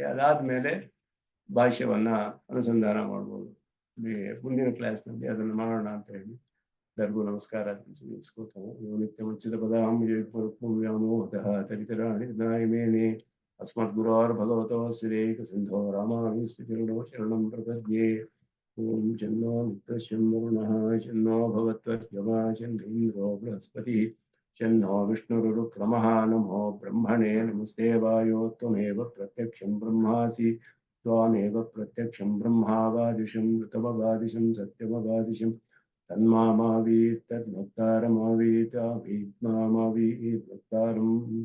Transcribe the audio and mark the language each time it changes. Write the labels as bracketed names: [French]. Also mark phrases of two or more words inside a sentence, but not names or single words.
[Kannada] ಅದಾದ್ಮೇಲೆ ಭಾಷ್ಯವನ್ನ ಅನುಸಂಧಾನ ಮಾಡ್ಬೋದು. ಮುಂದಿನ ಕ್ಲಾಸ್ನಲ್ಲಿ ಅದನ್ನು ಮಾಡೋಣ ಅಂತ ಹೇಳಿ ಎಲ್ಲರಿಗೂ ನಮಸ್ಕಾರ ತಿಳಿಸ್ಕೊತಾನೆ. [Sanskrit] ನಿತ್ಯ ಮುಚ್ಚಿದ ಪದಾಮೋಹತಃ ತರಿತರಾಣಿಮೇನೆ ಅಸ್ಮದ್ ಗುರೋರ್ ಭಗವತೋ ಶ್ರೀರೇಕ ಸಿಂಧೋ ರಾಮಾನುಜಸ್ತಿರ್ಣೋ ಶರಣಂ ಪ್ರಪದ್ಯೆ. ಓಂ ಶನ್ನೋ ಮಿತ್ರಶ್ಯಂ ವರುಣಃ ಶನ್ನೋ ಭವತ್ವರ್ಯಮಾ ಶನ್ನೀಂದ್ರೋ ಬೃಹಸ್ಪತಿ ಶನ್ನೋ ವಿಷ್ಣುರುರುಕ್ರಮಃ. ನಮೋ ಬ್ರಹ್ಮಣೇ ನಮಸ್ತೆ ವಾಯೋ ತ್ವಮೇವ ಪ್ರತ್ಯಕ್ಷಂ ಬ್ರಹ್ಮಾಸಿ ತ್ವಾಮೇವ ಪ್ರತ್ಯಕ್ಷಂ ಬ್ರಹ್ಮಾವಾದಿಶಂ ಋತಮವಾದಿಶಂ ಸತ್ಯಮವಾದಿಶಂ ತನ್ಮಾಮಾವೀತ್ ತದ್ಭಕ್ತಾರಮಾವೀತ್ ಅಭೀತ್ಮಾಮಾವೀತ್ ಭಕ್ತಾರಂ.